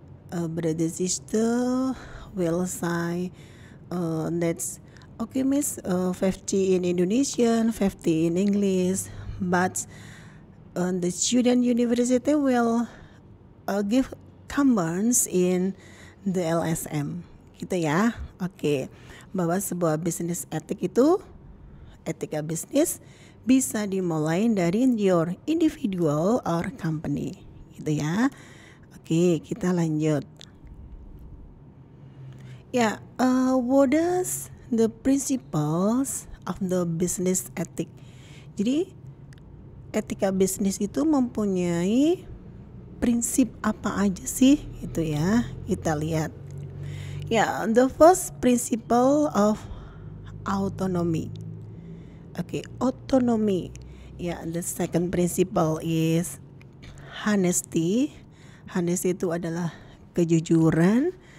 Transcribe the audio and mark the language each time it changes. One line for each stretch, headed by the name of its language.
English: Brother sister will say that's okay, miss, 50 in Indonesian, 50 in English, but the student university will give comments in the LSM
Indonesian: gitu ya. Oke, bahwa sebuah bisnis etik itu, etika bisnis bisa dimulai dari
English: your individual or company
Indonesian: gitu ya. Oke, kita lanjut.
English: What does the principles of the business ethic?
Indonesian: Jadi etika bisnis itu mempunyai prinsip apa aja sih gitu ya. Kita lihat.
English: The first principle of autonomy. Okay, autonomy. The second principle is honesty.
Indonesian: Honesty itu adalah kejujuran.